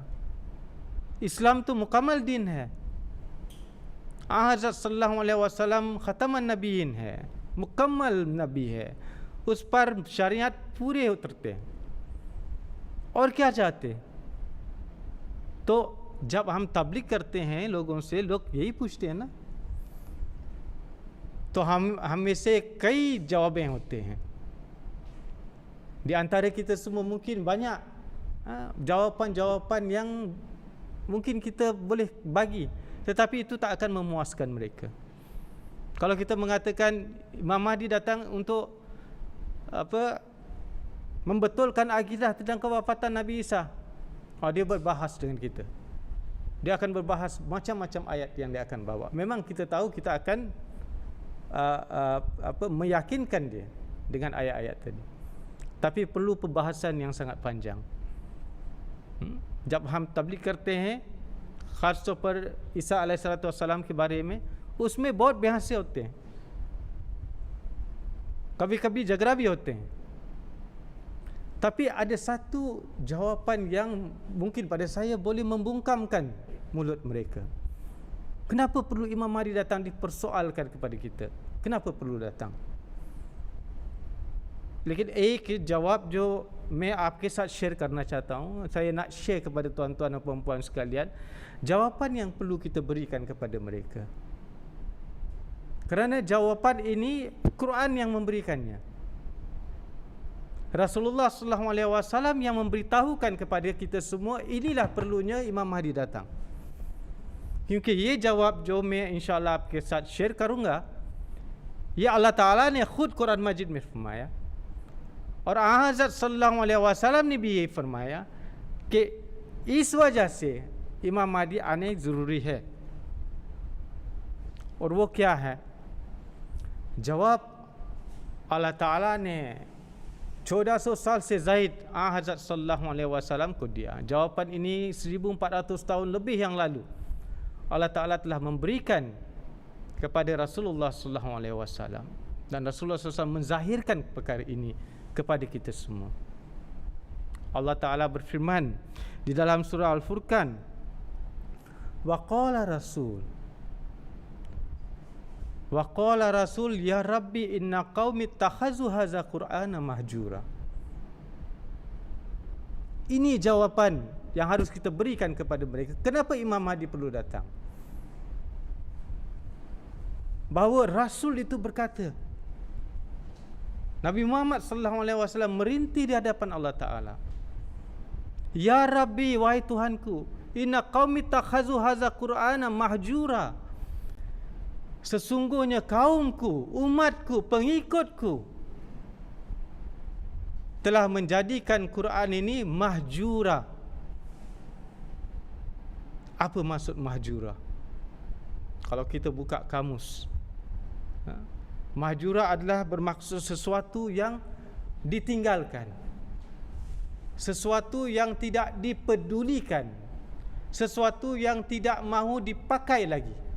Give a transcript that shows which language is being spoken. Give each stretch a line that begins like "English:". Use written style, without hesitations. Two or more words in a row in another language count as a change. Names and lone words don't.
Urdu: اسلام تو مکمل دین ہے۔ حضرت
Arabic: صلى الله عليه وسلم خاتم النبيين
Urdu: ہے، مکمل نبی ہے، اس پر شریعت پورے اترتے ہیں، اور کیا چاہتے? تو جب ہم تبلیغ کرتے ہیں لوگوں سے، لوگ یہی پوچھتے ہیں نا، تو ہمیں سے کئی جوابیں ہوتے ہیں.
Malay: Di antara kita semua mungkin banyak jawapan-jawapan yang mungkin kita boleh bagi, tetapi itu tak akan memuaskan mereka. Kalau kita mengatakan Imam Mahdi datang untuk membetulkan akidah tentang kewafatan Nabi Isa. Dia berbahas dengan kita. Dia akan berbahas macam-macam ayat yang dia akan bawa. Memang kita tahu kita akan meyakinkan dia dengan ayat-ayat tadi. Tapi perlu pembahasan yang sangat panjang.
Urdu: جب ہم تبلیغ کرتے ہیں خاص طور پر عیسیٰ علیہ السلام کے بارے میں، اس میں بہت بحثیں ہوتے ہیں، کبھی کبھی جھگڑا بھی ہوتے ہیں.
Malay: Tapi ada satu jawapan yang mungkin pada saya boleh membungkamkan mulut mereka. Kenapa perlu Imam Mahdi datang dipersoalkan kepada kita? Kenapa perlu datang?
Urdu: لیکن ایک جواب جو میں آپ کے ساتھ شیئر کرنا چاہتا ہوں,
Malay: saya nak share kepada tuan-tuan dan puan-puan sekalian, jawapan yang perlu kita berikan kepada mereka. Kerana jawapan ini Quran yang memberikannya. Rasulullah SAW yang memberitahukan kepada kita semua, inilah perlunya Imam Mahdi datang.
Urdu: کیونکہ یہ جواب جو میں
Arabic: إن شاء الله
Urdu: آپ کے ساتھ شیئر کروں گا، یہ اللہ تعالیٰ نے خود قرآن مجید میں فرمایا اور حضرت
Arabic: صلى الله عليه وسلم
Urdu: نے بھی یہ فرمایا کہ اس وجہ سے امام مہدی آنے ضروری ہے. اور وہ کیا ہے? جواب اللہ تعالیٰ نے 1400 سال سے زائد حضرت
Arabic: صلى الله عليه وسلم
Urdu: کو دیا.
Malay: Jawapan ini 1400 tahun lebih yang lalu Allah Ta'ala telah memberikan kepada Rasulullah
Arabic: صلى الله عليه وسلم,
Malay: dan Rasulullah SAW menzahirkan perkara ini kepada kita semua. Allah Ta'ala berfirman di dalam surah Al-Furqan,
Arabic: وقال الرسول يا رب إن قومي اتخذوا هذا القرآن مهجورا.
Malay: Ini jawapan yang harus kita berikan kepada mereka. Kenapa Imam Mahdi perlu datang? Bahawa Rasul itu berkata, Nabi Muhammad
Arabic: صلى الله عليه وسلم
Malay: merintih di hadapan Allah Ta'ala,
Arabic: يا رب,
Malay: wahai Tuhanku,
Arabic: إن قومي اتخذوا هذا القرآن مهجورا.
Malay: Sesungguhnya kaumku, umatku, pengikutku telah menjadikan Quran ini mahjura. Apa maksud mahjura? Kalau kita buka kamus, mahjura adalah bermaksud sesuatu yang ditinggalkan, sesuatu yang tidak dipedulikan, sesuatu yang tidak mahu dipakai lagi.